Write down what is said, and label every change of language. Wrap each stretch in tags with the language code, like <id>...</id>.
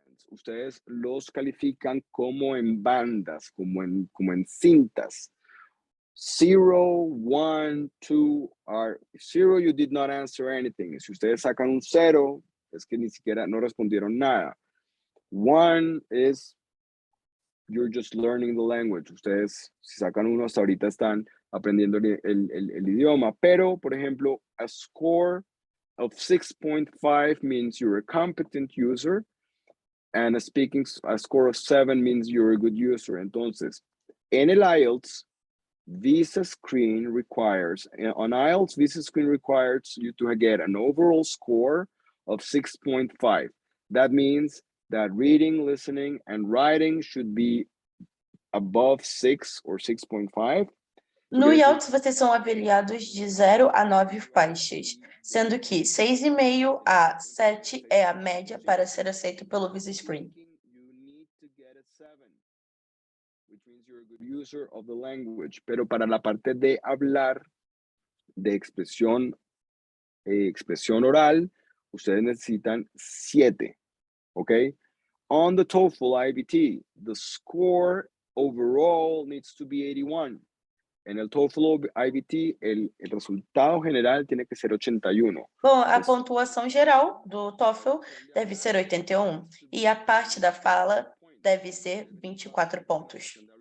<es>Ustedes los califican como en bandas, como en cintas.</es> <en>0, 1, 2 are 0, you did not answer anything.</en> <es>Si ustedes sacan un 0, es que ni siquiera no respondieron nada.</es> <en>1 is you're just learning the language.</en> <es>Ustedes, si sacan uno, hasta ahorita están aprendiendo el idioma. Pero, por ejemplo,</es> <en>a score of 6.5 means you're a competent user. And a score of 7 means you're a good user.</en> <es>Entonces, en el IELTS,</es> <en>Visa screen requires, on IELTS, Visa screen requires you to get an overall score of 6.5. That means that reading, listening, and writing should be above 6 or 6.5.</en> <pt>No IELTS, vocês são avaliados de 0 a 9 faixas, sendo que 6,5 a 7 é a média para ser aceito pelo Visa Screen.</pt> <en>You need to get a 7, which means you're a good user of the language.</en> <es>Pero para la parte de hablar, de expresión oral, ustedes necesitan 7, ¿ok?</es> <en>On the TOEFL IBT, the score overall needs to be 81.</en> <es>En el TOEFL IBT, el resultado general tiene que ser 81.</es> <pt>Bom, a pontuação geral do TOEFL deve ser 81 e a parte da fala deve ser 24 pontos.</pt>